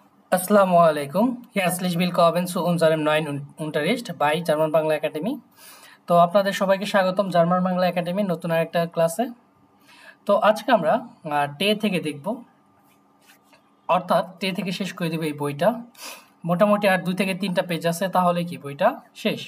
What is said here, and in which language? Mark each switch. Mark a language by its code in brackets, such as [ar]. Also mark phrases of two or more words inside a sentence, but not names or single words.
[ar] السلام عليكم. [de] Herzlich willkommen zu unserem neuen Unterricht bei জার্মান বাংলা একাডেমি। [bn] তো আপনাদের সবাইকে স্বাগতম জার্মান বাংলা একাডেমির নতুন আরেকটা ক্লাসে। তো আজকে আমরা টে থেকে দেখব, অর্থাৎ টে থেকে শেষ করে দেব এই বইটা। মোটামুটি আর 2 থেকে 3টা পেজ আছে, তাহলে কি বইটা শেষ।